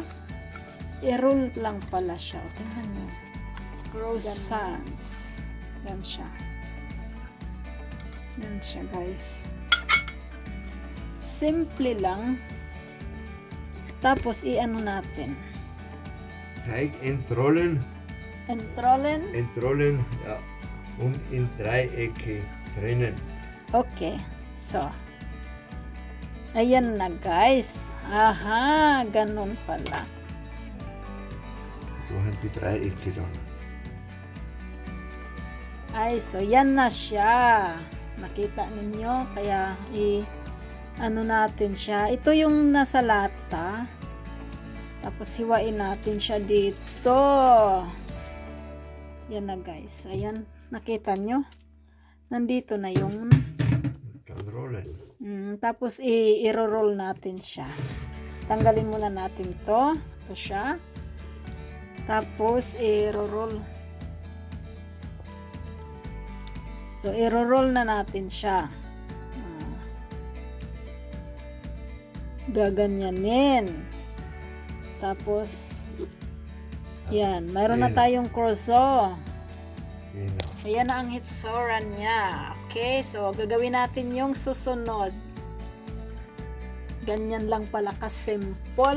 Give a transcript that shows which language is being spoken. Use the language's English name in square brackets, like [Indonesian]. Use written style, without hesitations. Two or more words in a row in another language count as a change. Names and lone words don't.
[Filipino] I-roll lang pala siya. O, tingnan nyo. Croissants. Yan siya. Yan siya, guys. Simple lang. Tapos, i-ano natin. [German] Teig entrollen. Entrollen? Entrollen, ja. In Dreiecke trennen. [English] Okay. So. [Filipino] Ayan na, guys. Aha, ganun pala. [German] So haben die Dreiecke dann. [Filipino] Ay, so yan na siya. Nakita ninyo, kaya ano natin siya. Ito yung nasa lata. Tapos hiwain natin siya dito. Yan na guys. Ayan, nakita nyo? Nandito na yung Unrollen. tapos i-roll natin siya. Tanggalin muna natin to. Ito siya. Tapos, i-roll. So, i-roll na natin siya. Gaganyanin. Tapos, yan. Mayroon na tayong croissant. Ayan na ang hitsoran niya. [English] Okay, so, [Filipino] gagawin natin yung susunod. Ganyan lang pala ka-simple.